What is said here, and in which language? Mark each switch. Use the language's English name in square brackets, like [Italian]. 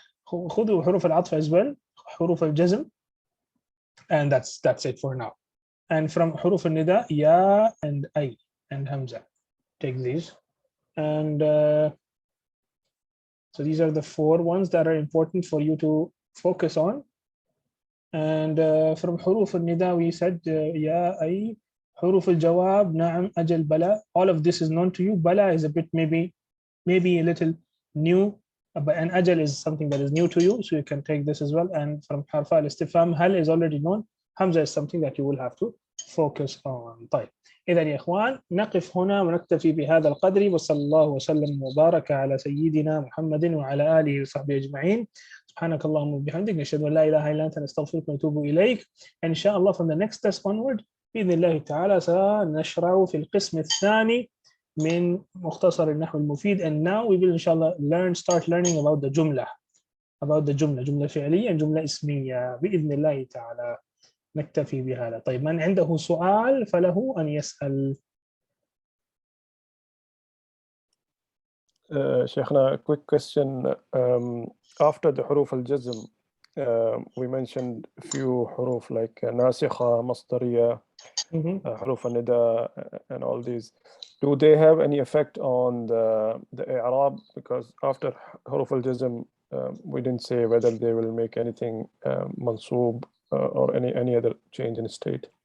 [Arabic] خذوا [English] حروف العطف as well, حروف الجزم, and that's it for now. And from حروف النداء, ya and ay and hamza, take these. And so these are the 4 ones that are important for you to focus on. And from حروف النداء we said ya, ay, حروف الجواب, نعم, أجل, بلا. All of this is known to you. Bala is a bit maybe a little new, but an ajal is something that is new to you, so you can take this as well. And from harfa al-istifham, hal is already known. Hamza is something that you will have to focus on. [Arabic] طيب. إذا يا إخوان نقف هنا ونكتفي بهذا القدر، وصلى الله وسلم وبارك على سيدنا محمد وعلى آله وصحبه أجمعين. سبحانك اللهم وبحمدك، نشهد أن لا إله إلا أنت، نستغفرك ونتوب إليك. [English] And inshallah from the next test onward [Arabic] بإذن الله تعالى سنشرع في القسم الثاني من مختصر النحو المفيد. [English] And now we will inshallah start learning about the جملة, جملة فعلية and جملة اسمية [Arabic] بإذن الله تعالى. نكتفي بهذا. طيب، من عنده سؤال فله أن يسأل. [English] Sheikhna, a quick question. After the حروف الجزم, we mentioned a few حروف like ناسخة, مصدرية, حروف النداء, and all these. Do they have any effect on the i'rab? Because after حروف الجزم, we didn't say whether they will make anything mansoob or any other change in state.